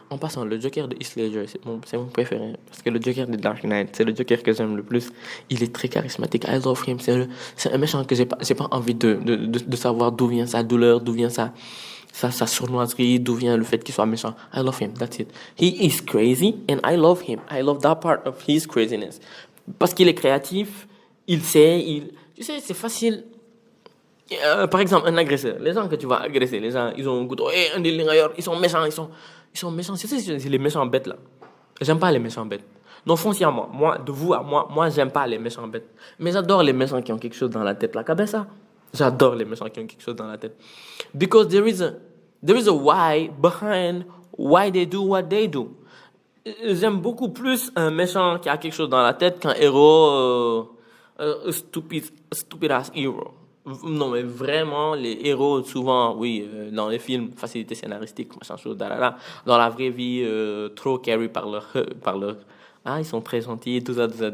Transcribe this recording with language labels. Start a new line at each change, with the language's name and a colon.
French: En passant, le Joker de Heath Ledger, c'est mon préféré. Parce que le Joker de Dark Knight, c'est le Joker que j'aime le plus. Il est très charismatique.
English: I love him.
French: C'est un méchant que j'ai pas envie de savoir d'où vient sa douleur, d'où vient sa sournoiserie, d'où vient le fait qu'il soit méchant.
English: I love him. That's it. He is crazy and I love him. I love that part of his craziness.
French: Parce qu'il est créatif, il sait, tu sais, c'est facile. Par exemple, un agresseur. Les gens que tu vas agresser, les gens, ils ont un couteau. Ils sont méchants, ils sont méchants. C'est les méchants bêtes, là. J'aime pas les méchants bêtes. Non, foncièrement, moi, j'aime pas les méchants bêtes. Mais j'adore les méchants qui ont quelque chose dans la tête, la cabessa. J'adore les méchants qui ont quelque chose dans la tête.
English: Because there is a why behind why they do what they do.
French: J'aime beaucoup plus un méchant qui a quelque chose dans la tête qu'un héros,
English: stupid ass hero.
French: Non, mais vraiment, les héros, souvent, oui, dans les films, facilité scénaristique, machin chose, dalala. Dans la vraie vie, trop carry par leur, ils sont très gentils, tout ça.